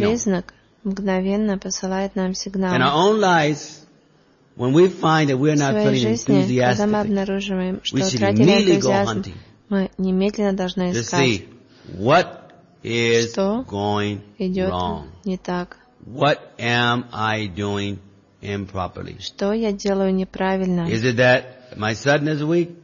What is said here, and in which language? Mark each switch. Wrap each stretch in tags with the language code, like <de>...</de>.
<ru>Этот признак мгновенно посылает нам сигнал.</ru> <en>In our own lives, when we find that we're not feeling enthusiastic,</en> <ru>мы обнаруживаем, что утратили энтузиазм, мы немедленно должны искать,</ru> <en>to see what is going wrong.</en> <ru>Не так.</ru> <en>What am I doing improperly?</en> <ru>Что я делаю неправильно?</ru> <en>Is it that my sadhana is weak?</en>